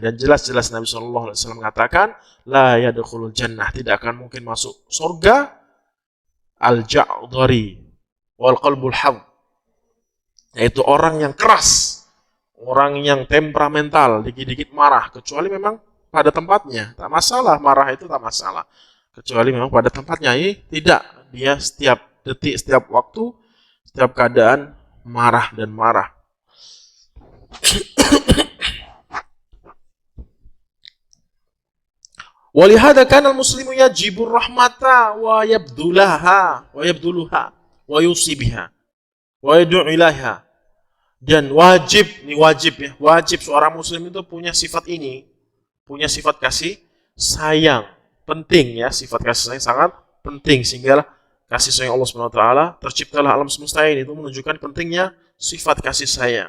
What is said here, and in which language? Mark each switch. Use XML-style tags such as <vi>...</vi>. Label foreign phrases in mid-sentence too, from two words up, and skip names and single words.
<id>Dan jelas-jelas Nabi SAW mengatakan,</id> <ar>لا يدخل الجنة,</ar> <id>tidak akan mungkin masuk surga</id> <ar>الجعظري والقلب الحاد,</ar> <id>yaitu orang yang keras, orang yang temperamental, dikit-dikit marah, kecuali memang pada tempatnya. Tak masalah, marah itu tak masalah. Kecuali memang pada tempatnya. Ini tidak, dia setiap detik, setiap waktu, setiap keadaan marah dan marah.</id> <ar>ولهذا كان المسلم يجب الرحمة ويبذلها ويصيبها ويدعو إليها.</ar> <id>Dan wajib, ini wajib ya, wajib seorang muslim itu punya sifat ini, punya sifat kasih sayang. Penting ya, sifat kasih sayang sangat penting, sehingga kasih sayang Allah SWT, terciptalah alam semesta ini, itu menunjukkan pentingnya sifat kasih sayang.</id>